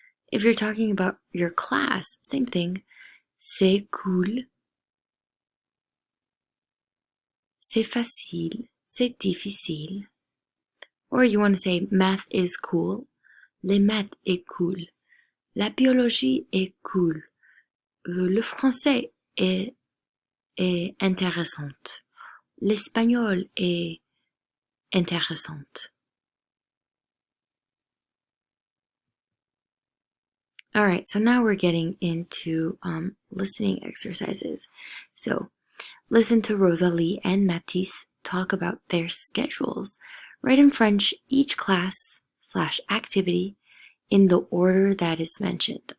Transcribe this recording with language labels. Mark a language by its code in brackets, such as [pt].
[en] If you're talking about your class, same thing. [fr] C'est cool. C'est facile. C'est difficile. [en] Or you want to say math is cool. [fr] Les maths est cool. La biologie est cool. Le français est intéressant. L'espagnol est intéressant. [en] All right, so now we're getting into listening exercises. So listen to Rosalie and Mathis talk about their schedules. Write in French each class/activity in the order that is mentioned.